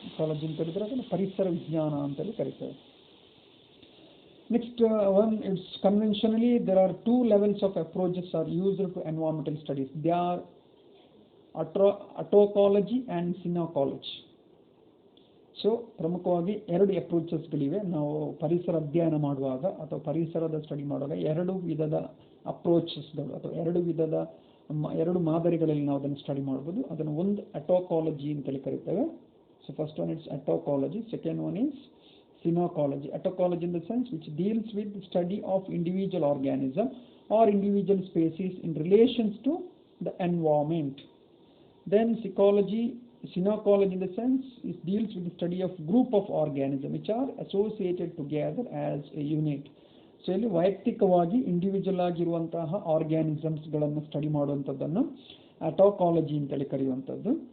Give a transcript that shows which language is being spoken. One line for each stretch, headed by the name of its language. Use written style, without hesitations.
Kannada: Ecology ಅಂತ ಹೇಳಿದ್ರೆ ಅದನ್ನು ಪರಿಸರ ವಿಜ್ಞಾನ ಅಂತೇಳಿ ಕರೀತೇವೆ.
English: Next one, it's conventionally there are 2 levels of approaches are used to environmental studies. They are autoecology and synecology.
Kannada: So ಪ್ರಮುಖವಾಗಿ 2 ಅಪ್ರೋಚಸ್ಗಳಿವೆ. ನಾವು ಪರಿಸರ ಅಧ್ಯಯನ ಮಾಡುವಾಗ ಅಥವಾ ಪರಿಸರದ ಸ್ಟಡಿ ಮಾಡುವಾಗ 2 ವಿಧದ ಅಪ್ರೋಚಸ್ಗಳು ಅಥವಾ 2 ವಿಧದ 2 ಮಾದರಿಗಳಲ್ಲಿ ನಾವು ಅದನ್ನು ಸ್ಟಡಿ ಮಾಡ್ಬೋದು. ಅದನ್ನು ಒಂದು ಅಟೋಕಾಲಜಿ ಅಂತೇಳಿ ಕರಿತೇವೆ.
English: So first one it's autoecology, second one is synecology. Autoecology in the sense which deals with the study of individual organism or individual species in relations to the environment. Then synecology in the sense it deals with the study of group of organisms which are associated together as a unit.
Kannada: So ಇಲ್ಲಿ ವೈಯಕ್ತಿಕವಾಗಿ individual ಆಗಿರುವಂತಹ ಆರ್ಗ್ಯಾನಿಸಮ್ಸ್ಗಳನ್ನು study ಮಾಡುವಂಥದ್ದನ್ನು ಅಟೋಕಾಲಜಿ ಅಂತೇಳಿ ಕರೆಯುವಂಥದ್ದು.